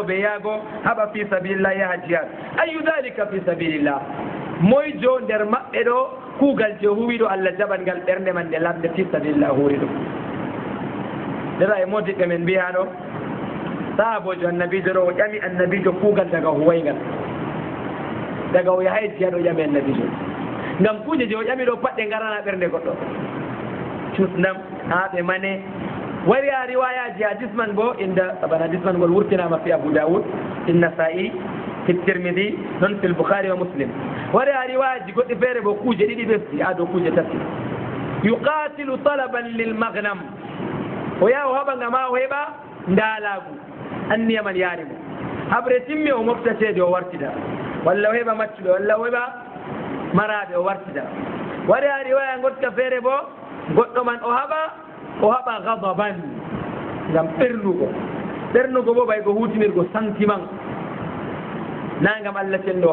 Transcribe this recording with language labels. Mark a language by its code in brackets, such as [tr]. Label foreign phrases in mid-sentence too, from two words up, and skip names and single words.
[ff] ɓe yaago haɓa [ar] في سبيل الله [ff] yaha jihad [ar] أي ذلك في سبيل الله [ff] moyjo nder maɓɓe ɗo kuugal je huwiɗo Allah jaɓan ngal ɓernde man nde lamde [ar] في سبيل الله [ff] huuri ɗum ndera e modiɓɓe men mbiya ɗo sahabojo annabijo ɗo o ƴami annabijo kuugal daga huwaygal daga o yahay jihad o ƴami annabijo ngam kuuje je o ƴami ɗo pat ɗe garana ɓernde goɗɗo cusdam ha ɓe mane wari a riwayaji hadis man bo inda saban hadis man gol wurtinama fi Abu Dawud an-Nasa'i fi Tirmidhi non fi al-Bukhari wa Muslim wari a riwayaji goɗɗi feere bo kuuje ɗiɗi ɓesdi ado kuuje tati [ar] يقاتل طلبا للمغنم [ff] o yaha o haɓa ngama o heɓa ndaalagu anniyaman yaarimo haɓre timmi o moftatede o wartida walla o heɓa maccuɓe walla o heɓa maraɓe o wartida wari a riwaya gotka feere bo goɗɗo man o haɓa gadaban ngam ɓernugo bo ɓay ko hutinirgo sentiment na ngam Allah cenɗo